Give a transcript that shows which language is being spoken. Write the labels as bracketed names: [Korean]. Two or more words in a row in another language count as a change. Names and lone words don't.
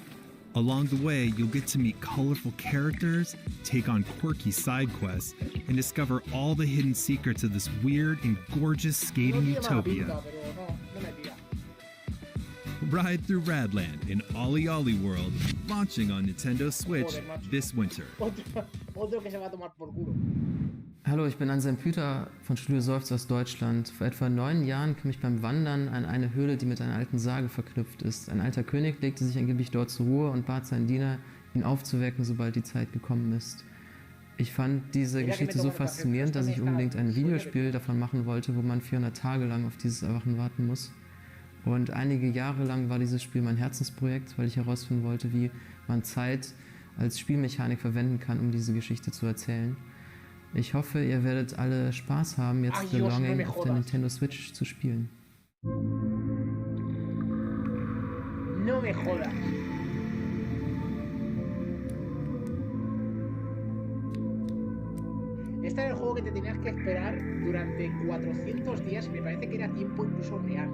[English] Along the way, you'll get to meet colorful characters, take on quirky side quests, and discover all the hidden secrets of this weird and gorgeous skating utopia. Ride through Radland in Ollie Ollie World, launching on Nintendo Switch this winter. [Spanish] Otro que se va a tomar por culo. [German] Hallo, ich bin Anselm Püter von Studio Seufz aus Deutschland. Vor etwa 9 Jahren kam ich beim Wandern an eine Höhle, die mit einer alten Sage verknüpft ist. Ein alter König legte sich angeblich dort zur Ruhe und bat seinen Diener, ihn aufzuwecken, sobald die Zeit gekommen ist. Ich fand diese Geschichte so faszinierend, dass ich unbedingt ein Videospiel davon machen wollte, wo man 400 Tage lang auf dieses Erwachen warten muss. Und einige Jahre lang war dieses Spiel mein Herzensprojekt, weil ich herausfinden wollte, wie man Zeit als Spielmechanik verwenden kann, um diese Geschichte zu erzählen. Ich hoffe, ihr werdet alle Spaß haben, jetzt The Longing auf der Nintendo Switch zu spielen. [Spanish] No me jodas. Este era el juego que te tenías que esperar durante 400 días y me parece que era tiempo incluso real.